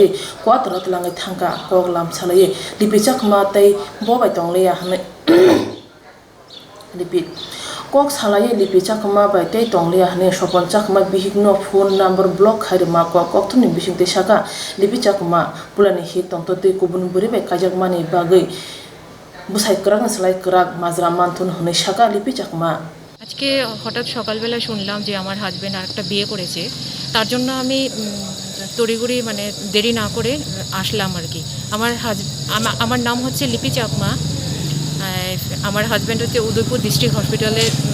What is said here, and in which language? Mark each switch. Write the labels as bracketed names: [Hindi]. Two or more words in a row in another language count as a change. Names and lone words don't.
[Kok Borok] kwatrat langai thangka kok lam salai lipichak ma tei bobai tongleya hane repeat kok salai lipichak ma bai tei tongleya hane Sopon Chakma bihikno phone number block khairma kok thuni bisingte saka lipichak ma Puilani hik tongtote kubun buribai kajakmani bagai busai krak salai krak মাজরা মান্থন হনে শাকা লিপি চাকমা [Bangla] আজকে হঠাৎ সকালবেলা শুনলাম যে আমার হাজবেন্ড আরেকটা বিয়ে করেছে তার জন্য আমি তড়িঘড়ি মানে দেরি না করে আসলাম আর কি আমার নাম হচ্ছে লিপি চাকমা আমার হাজবেন্ড হচ্ছে উদয়পুর [English] district hospital